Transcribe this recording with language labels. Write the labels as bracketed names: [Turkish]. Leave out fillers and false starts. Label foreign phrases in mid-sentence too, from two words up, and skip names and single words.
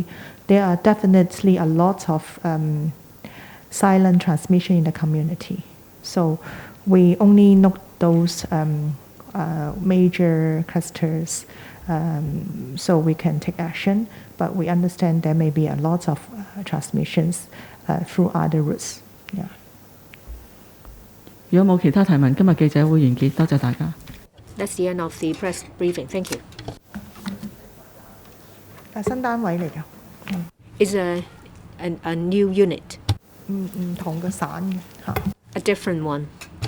[English] There are definitely a lot of silent transmission in the community. So we only note those major clusters so we can take action, but we understand there may be a lot of transmissions through other routes. Yeah. [Cantonese] 如果冇其他提問，今日記者會完結，多謝大家。 [English] That's the end of the press briefing. Thank you. [Cantonese] 新單位嚟㗎， [English] It's a new unit, [Cantonese] 唔同嘅省嘅嚇。 [English] a different one.